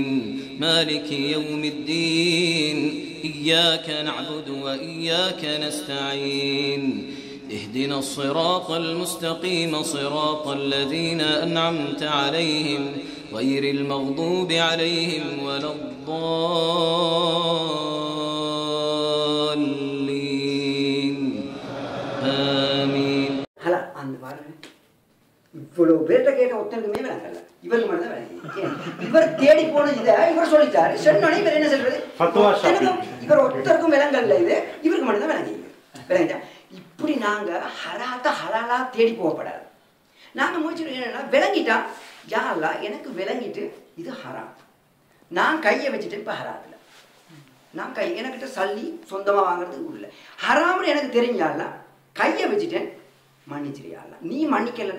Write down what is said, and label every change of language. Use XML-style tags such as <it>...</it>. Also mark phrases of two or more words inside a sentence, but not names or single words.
<ar>مالك يوم الدين إياك نعبد وإياك نستعين اهدنا الصراط المستقيم صراط الذين أنعمت عليهم غير المغضوب عليهم ولا الضالين آمين.</ar> <ta>هلا அந்த பாருங்க இவ்வளவு பேர்ட்ட கேட்ட ஒருத்தருக்குமே விளங்கல இவருக்கு மட்டும் தான் விளங்கி இவர் தேடி போன இதை இவர் சொல்லிட்டாரு சொன்னோடனே இவர் என்ன சொல்றது இவர் ஒருத்தருக்கும் விளங்கல்ல இது இவருக்கு மட்டும் தான் விளங்கி விளங்கிட்டா இப்படி நாங்க ஹலாத்த ஹலாலா தேடி போகப்படாது நாங்க முயற்சி என்னன்னா விளங்கிட்டா யாரா எனக்கு விளங்கிட்டு இது ஹராம் நான் கையை வச்சுட்டு இப்ப ஹராத்துல நான் கை எனக்கிட்ட சல்லி சொந்தமா வாங்குறதுக்கு இல்லை ஹராம்னு எனக்கு தெரிஞ்சால கையை வச்சுட்டேன் மன்னிச்சிரியால நீ மன்னிக்கலைன்னா</ta>